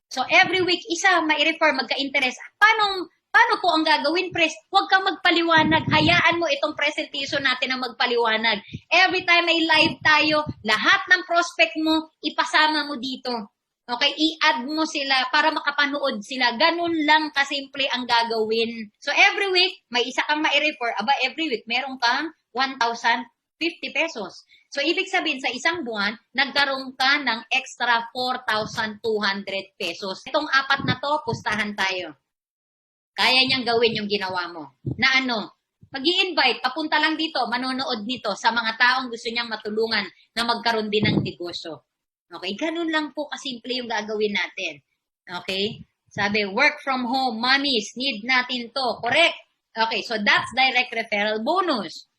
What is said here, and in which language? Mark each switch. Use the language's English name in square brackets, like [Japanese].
[Filipino] So, every week, isa mai-refer, magka-interest. Paano po ang gagawin, Pres? Huwag kang magpaliwanag. Hayaan mo itong presentation natin na magpaliwanag. Every time may live tayo, lahat ng prospect mo, ipasama mo dito. Okay? I-add mo sila para makapanood sila. Ganun lang kasimple ang gagawin. So, every week, may isa kang mai-refer. Every week, meron kang 1,050 pesos. So, ibig sabihin, sa isang buwan, nagkaroon ka ng extra 4,200 pesos. Itong 4 na to, pustahan tayo. Kaya niyang gawin yung ginawa mo. Na ano? Mag-i-invite, papunta lang dito, manonood nito sa mga taong gusto niyang matulungan na magkaroon din ng negosyo. Okay? Ganun lang po kasimple yung gagawin natin. Okay? Sabi, work from home, mommies, need natin to. Correct? [English] Okay, so that's direct referral bonus.